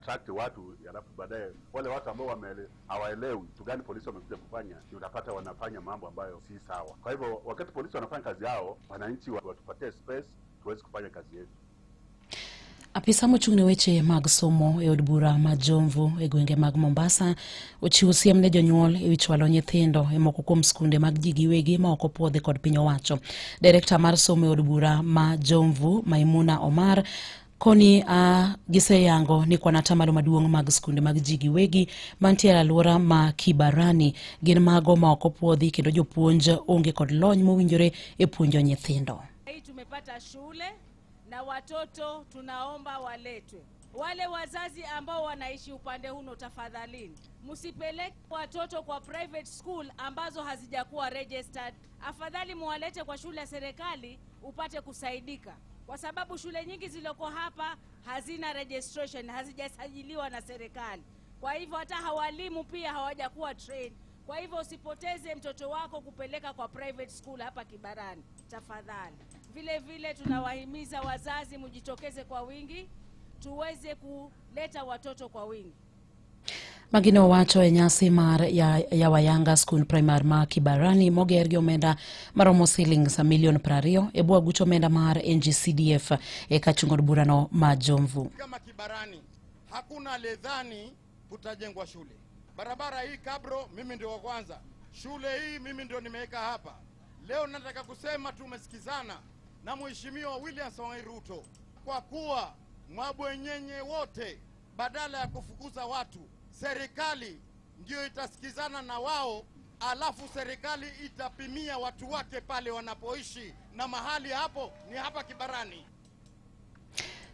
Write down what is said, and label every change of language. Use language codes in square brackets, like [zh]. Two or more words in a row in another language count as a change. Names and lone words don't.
[sw] attract watu, alafu baadaye wale watu ambao hawaelewi kitu gani polisi wamekuja kufanya, utapata wanafanya mambo ambayo si sawa. Kwa hivyo wakati polisi wanafanya kazi yao, wananchi watupatie space tuweze kufanya kazi yetu. [luo] Apisa mochung'ne weche mag somo e od bura ma Jomvu e gwenge mag Mombasa ochiwo siem ne jonyuol e wi chwalo nyithindo e moko kuom skunde mag ji giwegi ma ok opuodhi kod piny owacho. Direkta mar somo e od bura ma Jomvu, Maimuna Omar, koni giseyango ni kwan atamalo maduong' mag skunde mag ji giwegi mantiere alwora ma Kibarani gin mago ma ok opuodhi kendo jopuonj onge kod lony mowinjore e puonjo nyithindo. [sw] Tumepata shule na watoto tunaomba waletwe. Wale wazazi ambao wanaishi upande huno, tafadhalini msipeleke watoto kwa [en] private school [sw] ambazo hazijakuwa registered. Afadhali muwalete kwa shule ya serikali upate kusaidika, kwa sababu shule nyingi zilizoko hapa hazina registration, hazijasajiliwa na serikali. Kwa hivyo hata hawalimu pia hawajakuwa trained. Kwa hivyo usipoteze mtoto wako kupeleka kwa [en] private school [sw] hapa Kibarani, tafadhali. Vile vile tunawahimiza wazazi mjitokeze kwa wingi tuweze kuleta watoto kwa wingi. [luo] Magine owacho e nyasi mar ya wayanga skul primar ma Kibarani moger gi omenda maromo shillings milion 20 e bwo aguch omenda mar NGCDF e kachungo od burano ma Jomvu. [sw] Kama Kibarani hakuna ledhani kutajengwa shule. Barabara hii Kabro mimi ndio wa kwanza. Shule hii mimi ndio nimeweka hapa. Leo nataka kusema tumesikizana na Mheshimiwa William Samoei Ruto kwa kuwa mabwenyenye wote badala ya kufukuza watu, serikali ndio itasikizana na wao, alafu serikali itapimia watu wake pale wanapoishi, na mahali hapo ni hapa Kibarani.